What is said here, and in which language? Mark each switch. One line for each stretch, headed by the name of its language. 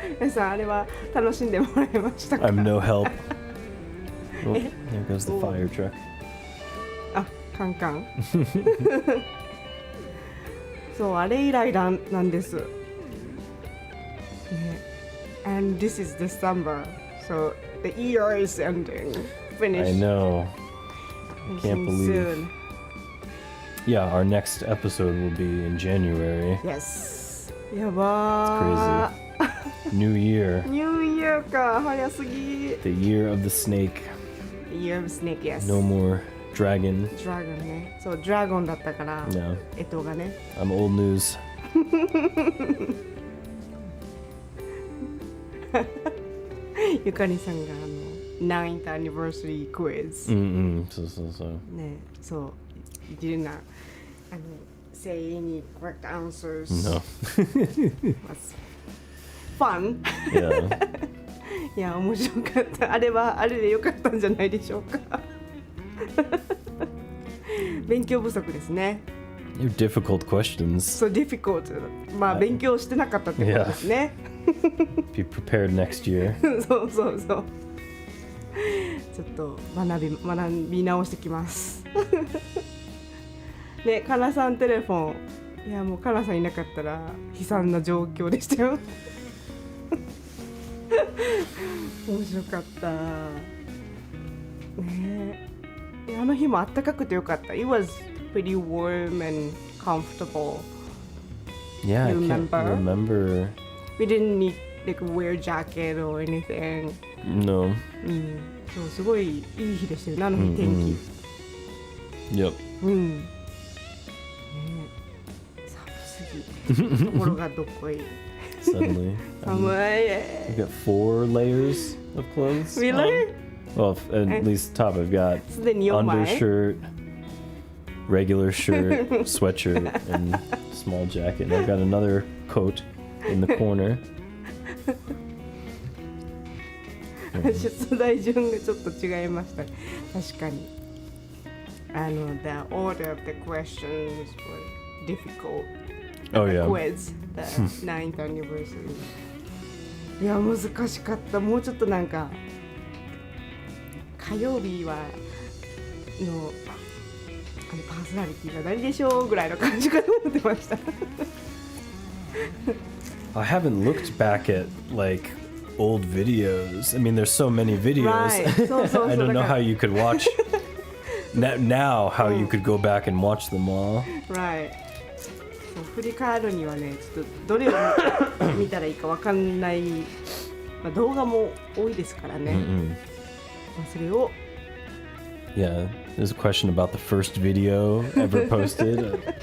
Japanese: 皆さんあれは楽しんでもらえましたか？
English: I'm no help. Oh, there goes the fire truck.
Japanese: あ、カンカンそうあれ以来なんです、ね、
English: And this is December, so the year is ending. Finished. I know. I can't believe. Soon. Yeah, our next episode will be in January. Yes.
Japanese: やばー。
English: New year.
Japanese: New Year か、早すぎ。
English: The year of the snake. The Year of Snake, yes. No more dragon.
Japanese: Dragon ね。そう、ドラゴンだったから、
English: No.
Japanese: がね。
English: I'm old news.
Japanese: ゆかりさんが
English: 9th anniversary quiz。
Japanese: そう。ね、そう。
English: You did not say any correct answers. No. Was fun. Yeah.
Japanese: いや、面白かった。あれはあれでよかったんじゃないでしょうか。勉強不足ですね。
English: They're difficult questions. So difficult.
Japanese: まあ勉強してなかったってことですね。
English: Be prepared next year.
Japanese: そう。ちょっと学び直してきます。ね、かなさんテレフォン。いやもうかなさんいなかったら悲惨な状況でしたよ。面白かった。ねえ、あの日もあったかくてよかった。
English: It was pretty warm and comfortable. Yeah, I You can't remember. We didn't need like wear jacket or anything. No.
Japanese: そうすごいいい日でしたよね、あの日天気。
English: Yep.
Japanese: ね、寒すぎところがどっこい。
English: Suddenly.
Japanese: 寒い。
English: I've got 4 layers of clothes. Really? Well, at least top. I've got
Japanese: すでに4枚。
English: undershirt, regular shirt, sweatshirt, and small jacket. And I've got another coat in the corner.
Japanese: 出題順がちょっと違いました。確かに。
English: the order of the questions were difficult. Oh, yeah. Quiz, the 9th anniversary.
Japanese: いや、難しかった。もうちょっとなんか、火曜日はパーソナリティが誰でしょうぐらいの感じかと思ってました。
English: I haven't looked back at, like, old videos. I mean, there's so many videos. Right. So, I don't know how you could watch now how you could go back and watch them all. Right.
Japanese: そう振り返るにはね、ちょっとどれを見たらいいかわかんない、動画も多いですからね。それを
English: Yeah, there's a question about the first video ever posted.